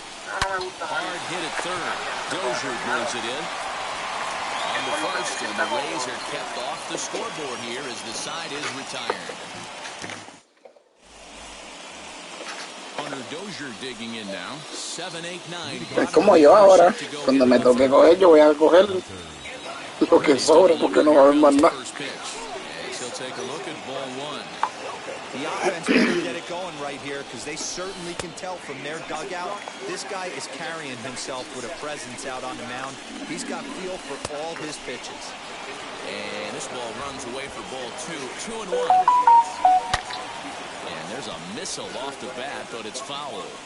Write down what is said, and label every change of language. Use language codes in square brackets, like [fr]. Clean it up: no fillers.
[en] Hard hit at third. Dozier brings it in. On to first, and the Rays are kept off the scoreboard here as the side is retired. Hunter Dozier digging in now. 7-8-9. [es] Es como yo ahora. Cuando me toque coger, yo voy a coger lo que sobra porque no va a haber más nada. [en] He'll take a look at ball one. The offense better get it going right here because they certainly can tell from their dugout. This guy is carrying himself with a presence out on the mound. He's got feel for all his pitches. And this ball runs away for ball two. 2-1. And there's a missile off the bat, but it's foul.